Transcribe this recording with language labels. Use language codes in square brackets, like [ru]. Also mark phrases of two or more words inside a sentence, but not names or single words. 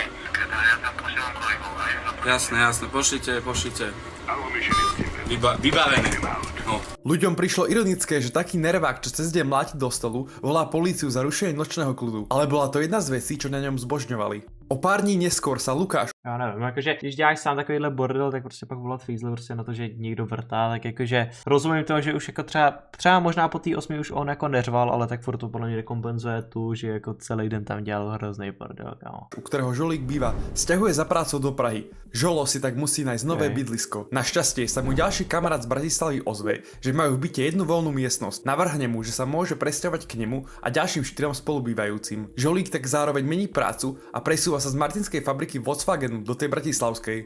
[sk] Ja tam posielam kolegov, aj? Jasné, pošlite. Vybavené. No. Ľuďom prišlo ironické, že taký nervák, čo cez deň mláti do stolu, volá políciu za rušenie nočného kľudu. Ale bola to jedna z vecí, čo na ňom zbožňovali. O pár dní neskôr sa Lukáš [cs] Já nevím, jakože když děláš sám takovýhle bordel, tak prostě pak volat fízle prostě na to, že někdo vrtá, tak jakože rozumím toho, že už jako třeba možná po té 8 už on jako neřval, ale tak furt to podle mě nekompenzuje tu, že jako celý den tam dělal hrozný bordel, kámo. [sk] u ktorého Žolík býva, sťahuje za prácou do Prahy. Žolo si tak musí nájsť nové bydlisko. Našťastie sa mu ďalší kamarát z Bratislavy ozve, že majú v byte jednu voľnú miestnosť. Navrhne mu, že sa môže presťahovať k nemu a ďalším 4 spolubývajúcim. Žolík tak zároveň mení prácu a presúva sa z martinskej fabriky Volkswagenu do tej bratislavskej.